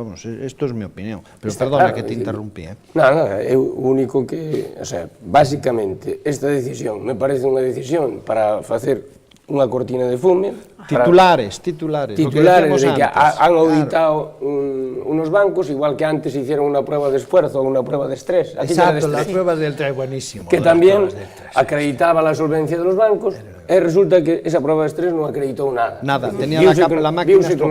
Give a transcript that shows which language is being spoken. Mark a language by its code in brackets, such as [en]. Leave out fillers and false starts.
[es] Vamos, esto es mi opinión, pero perdona que te interrumpí. [gl] Nada, é o único que, [es] o sea, básicamente, esta decisión me parece [gl] unha decisión para facer unha cortina de fume. [es] Titulares de que han auditado unos bancos, igual que antes hicieron una prueba de esfuerzo o una prueba de estrés. Exacto, las pruebas del estrés, buenísimo. Que también acreditaba la solvencia de los bancos, [gl] e resulta que esa prueba de estrés non acreditou nada. [es] Nada, tenía la máquina estropeada.